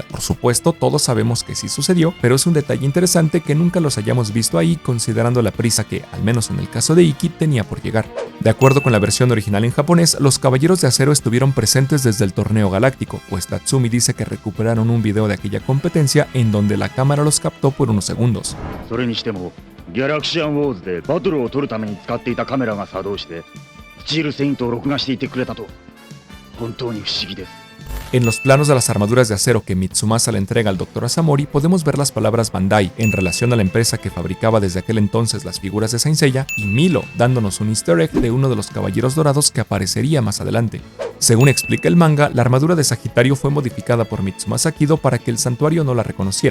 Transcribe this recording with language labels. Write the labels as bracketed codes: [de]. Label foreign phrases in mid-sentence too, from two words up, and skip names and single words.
[es] Por supuesto, todos sabemos que sí sucedió, pero es un detalle interesante que nunca los hayamos visto ahí, considerando la prisa que, al menos en el caso de Ikki, tenía por llegar. De acuerdo con la versión original en japonés, los Caballeros de Acero estuvieron presentes desde el torneo galáctico, pues Tatsumi dice que recuperaron un video de aquella competencia en donde la cámara los captó por unos segundos. [ja] それにしてもギャラクシアンウォーズでバトルを撮るために使っていたカメラが作動してスチールセイントを録画していてくれたと本当に不思議です。 [es] En los planos de las armaduras de acero que Mitsumasa le entrega al Dr. Asamori podemos ver las palabras Bandai en relación a la empresa que fabricaba desde aquel entonces las figuras de Saint Seiya y Milo, dándonos un [en] easter egg [es] de uno de los caballeros dorados que aparecería más adelante. Según explica el manga, la armadura de Sagitario fue modificada por Mitsumasa Kido para que el santuario no la reconociera.